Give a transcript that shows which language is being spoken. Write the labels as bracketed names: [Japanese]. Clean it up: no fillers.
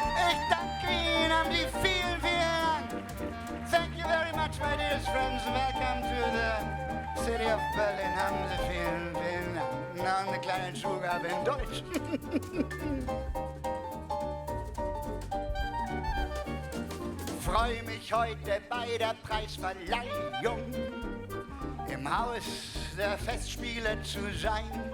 [German] Ich danke Ihnen, die vielen, vielen Dank. [English] Thank you very much, my dear friends. Welcome to the city of Berlin. [German] Haben Sie vielen, vielen Dank. Noch eine kleine Zugabe in Deutsch. Freue mich heute bei der Preisverleihung im Haus der Festspiele zu sein.